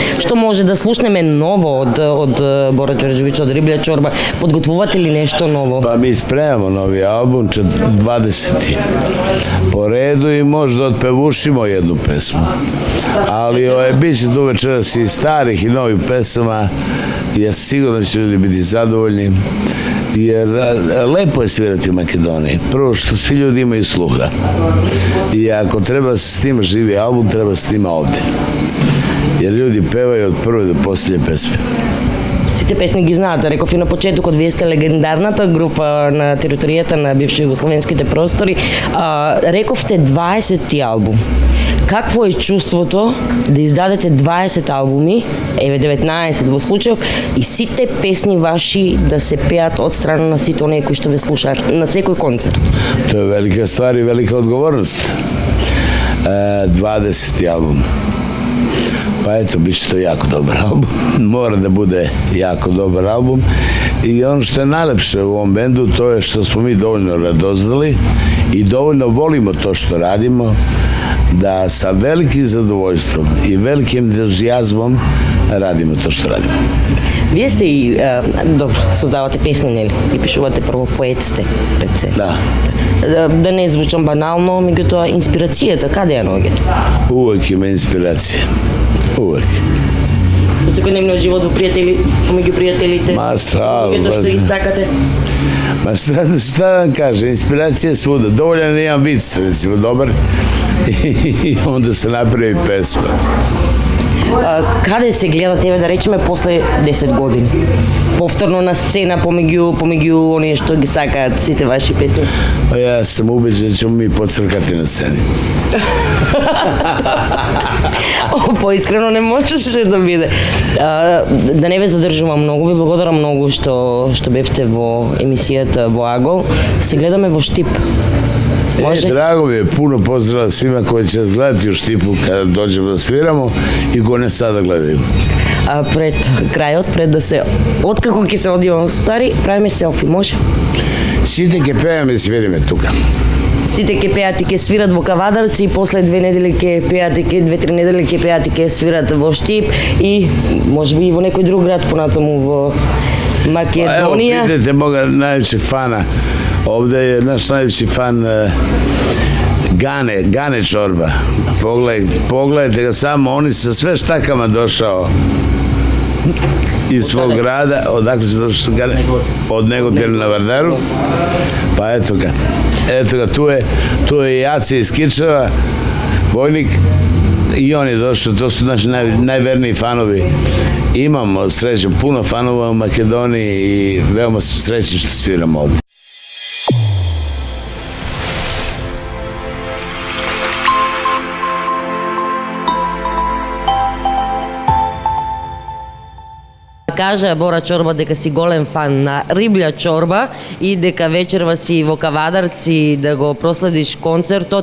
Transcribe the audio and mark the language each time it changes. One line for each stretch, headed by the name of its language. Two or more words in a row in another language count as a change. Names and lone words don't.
Macedonian: Што може да слушнеме ново од Бора Ѓорđević, од Риблја чорба? Подготвувате ли нешто ново?
Serbian: Pa mi spremamo novi album, 20. po redu i možda otpevušimo jednu pesmu. Ali bit će tu večeras i starih i novih pesama. Ja sam siguran da će ljudi biti zadovoljni. Jer lepo je svirati u Makedoniji. Prvo što svi ljudi imaju sluha. I ako treba se snima živi album, treba se snima ovde. Jer ljudi pevaju od prve do posljednje pesme.
Macedonian: Сите песни ги знаат. Реков и на почетокот, вие сте легендарната група на територијата на бивши југословенските простори. Рековте 20 албум. Какво е чувството да издадете 20 албуми, 19 во случајов, и сите песни ваши да се пеат од страна на сите оние кои што ве слушаат на секој концерт?
Serbian: To je velika stvar i velika odgovornost. 20. album. Pa eto, bit će to jako dobar album. Mora da bude jako dobar album. I ono što je najlepše u ovom bendu, to je što smo mi dovoljno radoznali i dovoljno volimo to što radimo, da sa velikim zadovoljstvom i velikim entuzijazmom radimo to što radimo.
Macedonian: Вие сте и, добро, создавате песни, нели? И пишувате прво поет сте пред се.
Serbian: Da.
Macedonian: Да не звучам банално, меѓутоа инспирацијата, каде ја наоѓате?
Serbian: Uvek ima inspiracije. Uvek.
Macedonian: Во секојдневниот живот, во пријатели, помеѓу пријателите, Ма, сало, луѓето што бе. ги сакате.
Serbian: Ma šta da vam kaže, inspiracija je svuda. Dovoljan je jedan vic, recimo, dobar, i onda se napravi pesma.
Macedonian: Каде се гледа тебе, да речеме, после 10 години? Повторно на сцена, помеѓу оние што ги сакаат сите ваши песни?
Serbian: Pa ja sam ubeđen da ćemo mi podcrkati na sceni.
Macedonian: Поискрено не можеше да биде. Да не ве задржувам многу, ви благодарам многу што бевте во емисијата во Агол. Се гледаме во Штип. Може?
Serbian: Drago mi je, puno pozdrava svima koji će nas gledati u Štipu kada dođemo da sviramo i ko ne sada gledaju.
Macedonian: Пред крајот, пред да се откако ќе се одивам стари, правиме селфи, може? Сите ќе певамо и свириме тука. Сите ќе пеат и ќе свират во Кавадарци, и после 2 недели ќе пеат и 2-3 недели ќе пеат и ќе свират во Штип и можеби и во некој друг град понатаму во
Serbian: Evo,
Macedonian: Македонија.
Serbian: pitajte moga najvećeg fana. Ovde je naš najveći fan Gane Čorba. Pogledajte ga samo, on je sa sve štakama došao iz svog grada. Odakle se došao? Od Negotina na Vardaru. Pa eto ga, tu je Jace iz Kičeva, vojnik, i on je došao, to su naši najverniji fanovi. Imamo srećom puno fanova u Makedoniji i veoma su srećni što sviramo ovde.
Macedonian: Кажа Бора Чорба дека си голем фан на Риблја чорба и дека вечерва си во Кавадарци да го проследиш концертот.